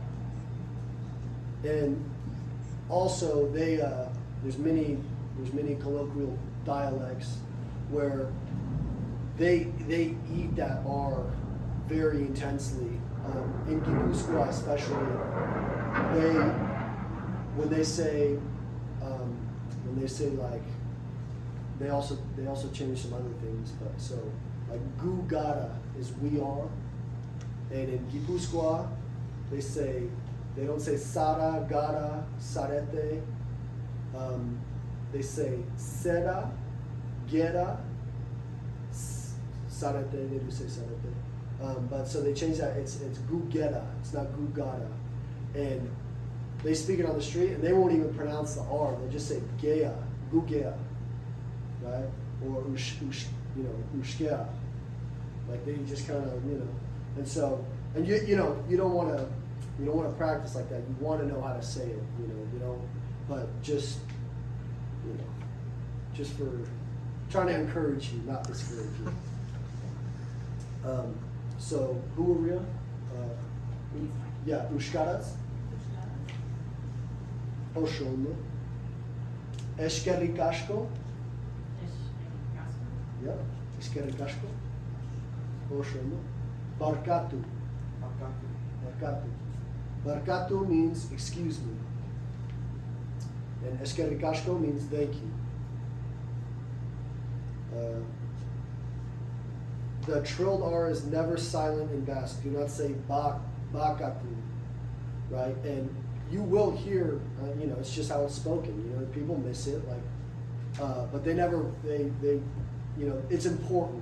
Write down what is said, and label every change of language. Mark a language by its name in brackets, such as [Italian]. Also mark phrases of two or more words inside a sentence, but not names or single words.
[English] And also there's many colloquial dialects where they eat that R very intensely. In Gipuzkoa especially, when they say like, they also change some other things, but so like [Basque] gu gara [English] is we are, and in Gipuzkoa they don't say [Basque] sara, gara, sarete, [English] they say [Basque] sera, gera, sarete, [English] they do say sarete. But so they changed that. It's gugera. It's not gugara, and they speak it on the street, and they won't even pronounce the R. They'll just say gea, gugea, right? Or ushkea. Like they just kind of and so you don't want to practice like that. You want to know how to say it, but just for trying to encourage you, not discourage you. So, who are we? [Basque] Euskaraz. Oshon. Eskerrik asko. Yeah, eskerrik asko. Oshon. Barkatu. Barkatu. [English] Barkatu means excuse me. And [Basque] eskerrik asko [English] means thank you. The trilled R is never silent in Basque. Do not say bakatu, right? And you will hear, it's just how it's spoken. People miss it, but they never, it's important.